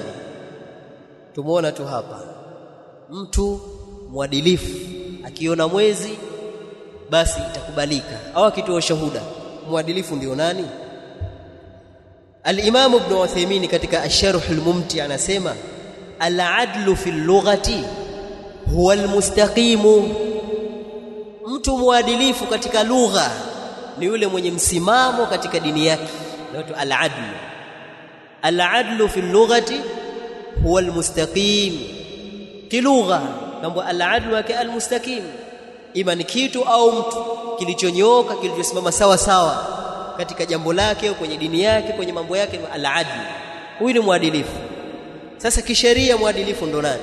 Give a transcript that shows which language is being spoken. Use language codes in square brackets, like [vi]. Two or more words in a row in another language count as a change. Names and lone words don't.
[sw] Tumuona tu hapa mtu muadilifu akiona mwezi basi itakubalika, au akitoa shuhuda. Muadilifu ndio nani? Al-Imam Ibn Uthaymeen katika Ash-Sharh al-Mumti' anasema [ar] العدل في اللغة هو المستقيم. [sw] Mtu muadilifu katika lugha ni yule mwenye msimamo katika dini yake. Ndio al-adlu. [ar] العدل في اللغة هو المستقيم. [sw] Kilugha kwamba [ar] العدل والمستقيم, [sw] ima ni kitu au mtu kilichonyooka, kilichosimama sawa sawa katika jambo lake au kwenye dini yake, kwenye mambo yake. Al-adlu, huyu ni muadilifu. Sasa kisheria muadilifu ndo nani?